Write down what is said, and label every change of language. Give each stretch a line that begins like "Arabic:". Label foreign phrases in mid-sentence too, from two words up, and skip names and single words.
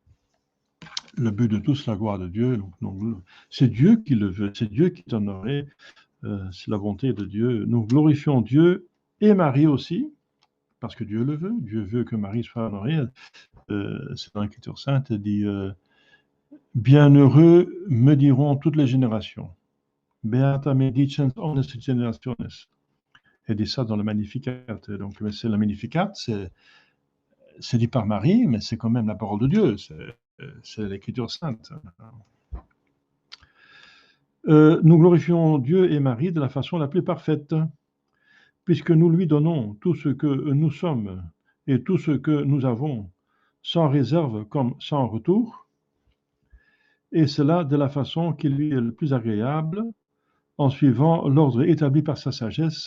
French: Le but de tout, c'est la gloire de Dieu. Donc, c'est Dieu qui le veut, c'est Dieu qui est honoré, c'est la volonté de Dieu. Nous glorifions Dieu et Marie aussi, parce que Dieu le veut. Dieu veut que Marie soit honorée. C'est dans l'Écriture sainte, elle dit bienheureux me diront toutes les générations.
Latin: Beata me dicens omnes generationes.
French: Elle dit ça dans le Magnificat. Donc, c'est le Magnificat, c'est dit par Marie, mais c'est quand même la parole de Dieu. C'est l'Écriture sainte. Nous glorifions Dieu et Marie de la façon la plus parfaite, puisque nous lui donnons tout ce que nous sommes et tout ce que nous avons, sans réserve comme sans retour, et cela de la façon qui lui est le plus agréable, en suivant l'ordre établi par sa sagesse.